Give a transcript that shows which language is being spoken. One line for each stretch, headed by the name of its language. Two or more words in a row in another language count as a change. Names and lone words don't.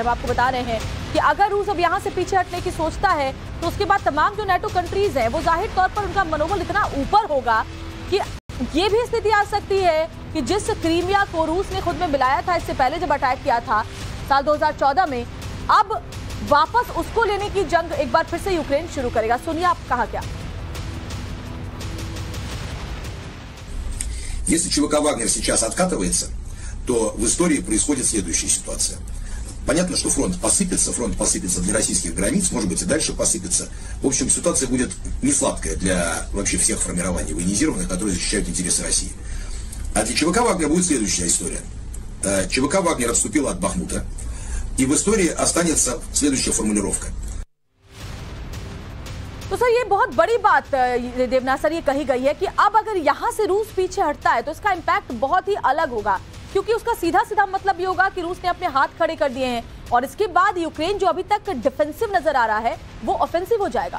Hindi: हम आपको बता रहे हैं कि अगर रूस अब यहाँ से पीछे हटने की सोचता है तो उसके बाद तमाम जो नाटो कंट्रीज हैं वो जाहिर तौर पर उनका मनोबल इतना ऊपर होगा कि ये भी स्थिति आ सकती है कि जिस क्रीमिया को रूस ने खुद में मिलाया था इससे पहले जब अटैक किया था साल 2014 में, अब वापस उसको लेने की जंग एक बार फिर से यूक्रेन शुरू करेगा। सुनिए आप कहा क्या।
Russian: Если ЧВК «Вагнер» сейчас откатывается, то в истории происходит следующая ситуация. Понятно, что фронт посыпется для российских границ, может быть и дальше посыпется. В общем, ситуация будет не сладкая для вообще всех формирований военизированных, которые защищают интересы России. А для ЧВК «Вагнер» будет следующая история. ЧВК «Вагнер» отступила от Бахмута, и в истории останется следующая формулировка.
Hindi: तो सर ये बहुत बड़ी बात देवनाथ सर ये कही गई है कि अब अगर यहाँ से रूस पीछे हटता है तो इसका इम्पैक्ट बहुत ही अलग होगा, क्योंकि उसका सीधा सीधा मतलब ये होगा कि रूस ने अपने हाथ खड़े कर दिए हैं और इसके बाद यूक्रेन जो अभी तक डिफेंसिव नजर आ रहा है वो ऑफेंसिव हो जाएगा।